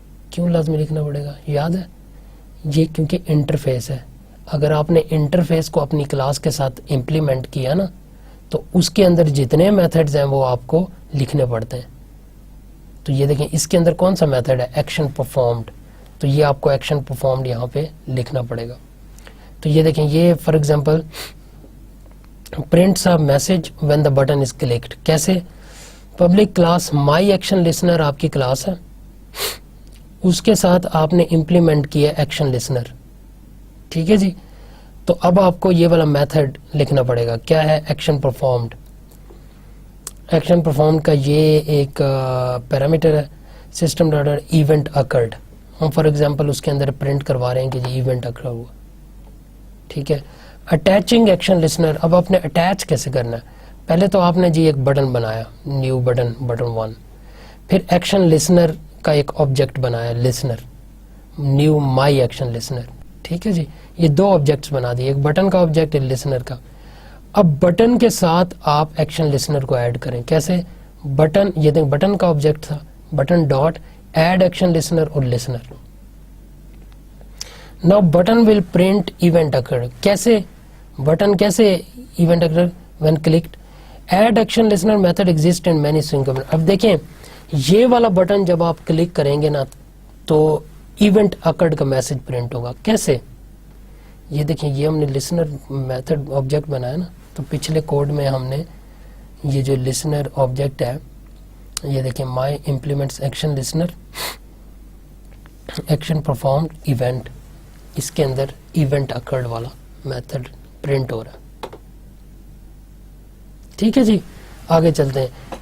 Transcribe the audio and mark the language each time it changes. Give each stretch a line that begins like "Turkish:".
Urdu: کیوں لازمی لکھنا پڑے گا, یاد ہے یہ کیونکہ انٹرفیس ہے. اگر آپ نے انٹرفیس کو اپنی کلاس کے ساتھ امپلیمنٹ کیا نا, تو اس کے اندر جتنے میتھڈز ہیں وہ آپ کو لکھنے پڑتے ہیں. تو یہ دیکھیں اس کے اندر کون سا میتھڈ ہے, ایکشن پرفارمڈ, تو یہ آپ کو ایکشن پرفارمڈ یہاں پہ لکھنا پڑے گا. تو یہ دیکھیں, یہ for example
English: prints a message when the button is clicked.
Urdu: کیسے, public class my action listener آپ کی کلاس ہے, اس کے ساتھ آپ نے امپلیمنٹ کیا ایکشن لسنر, ٹھیک ہے جی. تو اب آپ کو یہ والا میتھڈ لکھنا پڑے گا, کیا ہے, ایکشن پرفارمڈ. ایکشن پرفارمڈ کا یہ ایک پیرامیٹر ہے, سسٹم ڈاٹا ایونٹ اکرڈ. ہم فار ایگزامپل اس کے اندر پرنٹ کروا رہے ہیں کہ یہ ایونٹ اکر ہوا, ٹھیک ہے. اٹیچنگ ایکشن لسنر, اب آپ نے اٹیچ کیسے کرنا ہے, پہلے تو آپ نے جی ایک بٹن بنایا, نیو بٹن, بٹن 1, پھر ایکشن لسنر کا ایک آبجیکٹ بنایا لسنر, نیو مائی ایکشن لسنر, ٹھیک ہے جی. یہ دو آبجیکٹس بنا دیے, ایک بٹن کا آبجیکٹ, ایک لسنر کا. اب بٹن کے ساتھ آپ ایکشن لسنر کو ایڈ کریں. کیسے, بٹن, یہ دیکھ بٹن کا آبجیکٹ تھا, button dot add action listener اور listener.
English: Now button will print event occurred.
Urdu: کیسے, بٹن کیسے
English: event occurred when clicked. Add action listener method exists in many swing components.
Urdu: اب دیکھیں یہ والا بٹن جب آپ کلک کریں گے نا تو ایونٹ occurred کا میسج پرنٹ ہوگا. کیسے, یہ دیکھیں یہ ہم نے لسنر میتھڈ آبجیکٹ بنایا نا, تو پچھلے کوڈ میں ہم نے یہ جو لسنر آبجیکٹ ہے, یہ دیکھیں مائی implements action listener action performed event, اس کے اندر ایونٹ اکرڈ والا میتھڈ پرنٹ ہو رہا ہے, ٹھیک ہے جی. آگے چلتے ہیں.